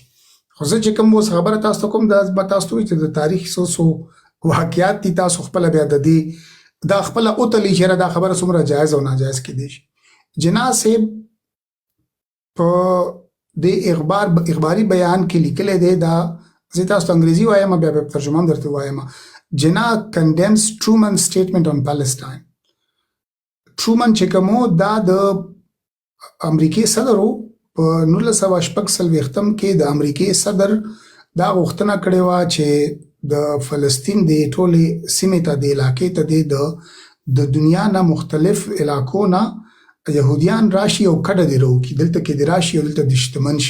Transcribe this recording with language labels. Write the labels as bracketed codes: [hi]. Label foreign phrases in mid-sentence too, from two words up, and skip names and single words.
[ps] خو زه چې کوم اوس خبره تاسو ته کوم دا به تاسو ته وایي چې د تاریخ څو واقعات دي، تاسو خپله بیا د دې دا خپله وتلئ چې دا خبره څومره جایز او ناجایز کیدی شي. جناح صاحب په د اخباري بیان کې لیکلی دی، دا زه تاسو ته انګریزي وایم بیا به ترجمه هم درته وایم. [en] جناح condemns Truman's statement on Palestine. [ps] ټرومن چې کوم دا د امریکای صدر و په 1946 کې د امریکای صدر دا غوښتنه کړې وه چې د فلسطین د ټولې سیمې ته د علاقې ته د دنیا نه مختلف علاقو نه یهودیان راشي او کډه دې راوکړي، دلته کې دې راشي او دلته دې شتمن شي.